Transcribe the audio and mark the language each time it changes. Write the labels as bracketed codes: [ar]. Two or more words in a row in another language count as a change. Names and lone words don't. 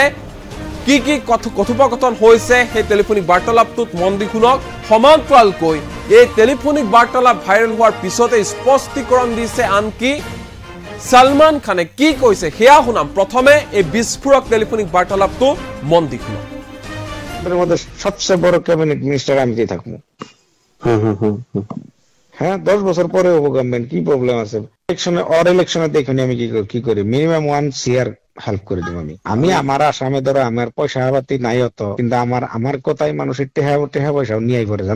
[as] কি কি কথোপকথন হৈছে সেই টেলিফোনিক বাৰ্তালাপটোত মন দি শুনক। সমান্তৰালকৈ এই টেলিফোনিক বাৰ্তালাপ ভাইৰেল হোৱাৰ পিছতে স্পষ্টীকৰণ দিছে আনকি সালমান খানে। কি কৈছে সেয়া শুনাম। প্ৰথমে এই বিস্ফোৰক টেলিফোনিক বাৰ্তালাপটো মন দি শুনক। [bn] সবচেয়ে বড় [en] cabinet minister [bn] আমি থাকবো। হ্যাঁ 10 বছর পরে হবো গভর্নমেন্ট, কি প্রবলেম আছে? ইলেকশনে দেখুন আমি কি করি। মিনিমাম 1 CR হেল্প করে দিব আমি আমার আসামে ধরো আমার পয়সা পাতি নাই অত, কিন্তু আমার কথাই মানুষের টেহা পয়সাও নিয়ে পড়ে জানো।